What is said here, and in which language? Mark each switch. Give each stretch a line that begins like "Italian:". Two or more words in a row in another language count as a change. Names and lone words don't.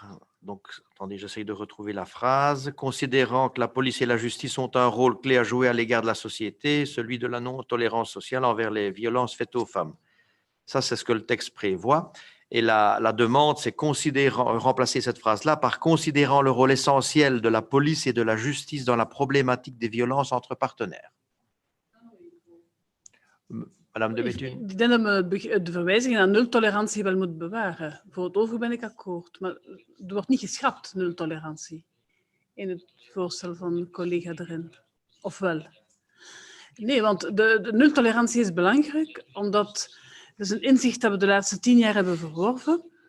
French: Donc, attendez, j'essaye de retrouver la phrase. Considérant que la police et la justice ont un rôle clé à jouer à l'égard de la société, celui de la non-tolérance sociale envers les violences faites aux femmes. Ça, c'est ce que le texte prévoit. Et la demande, c'est remplacer cette phrase-là par considérant le rôle essentiel de la police et de la justice dans la problématique des violences entre partenaires. Madame de Bethune.
Dutch: Ik denk dat we de verwijzing naar nultolerantie wel moeten bewaren. Voor het overige ben ik akkoord. Maar er wordt niet geschrapt, nultolerantie, in het voorstel van de collega erin. Of wel? Nee, want de nultolerantie is belangrijk, omdat het is een inzicht dat we de laatste 10 jaar hebben verworven.